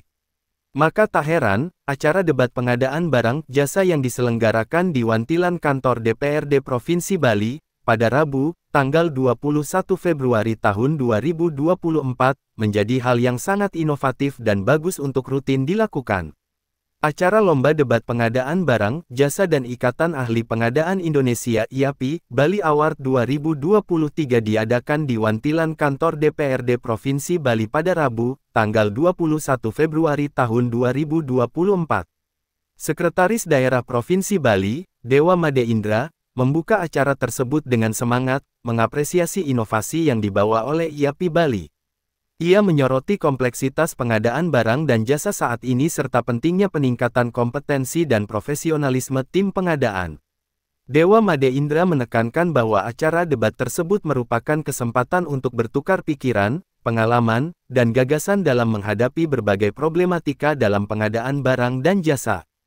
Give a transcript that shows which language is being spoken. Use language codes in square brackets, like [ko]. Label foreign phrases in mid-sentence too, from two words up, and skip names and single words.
[id] Maka tak heran, acara debat pengadaan barang jasa yang diselenggarakan di Wantilan Kantor DPRD Provinsi Bali, pada Rabu, tanggal 21 Februari tahun 2024, menjadi hal yang sangat inovatif dan bagus untuk rutin dilakukan. Acara Lomba Debat Pengadaan Barang, Jasa dan Ikatan Ahli Pengadaan Indonesia (IAPI) Bali Award 2023 diadakan di Wantilan Kantor DPRD Provinsi Bali pada Rabu, tanggal 21 Februari tahun 2024. Sekretaris Daerah Provinsi Bali, Dewa Made Indra, membuka acara tersebut dengan semangat, mengapresiasi inovasi yang dibawa oleh IAPI Bali. Ia menyoroti kompleksitas pengadaan barang dan jasa saat ini serta pentingnya peningkatan kompetensi dan profesionalisme tim pengadaan. Dewa Made Indra menekankan bahwa acara debat tersebut merupakan kesempatan untuk bertukar pikiran, pengalaman, dan gagasan dalam menghadapi berbagai problematika dalam pengadaan barang dan jasa.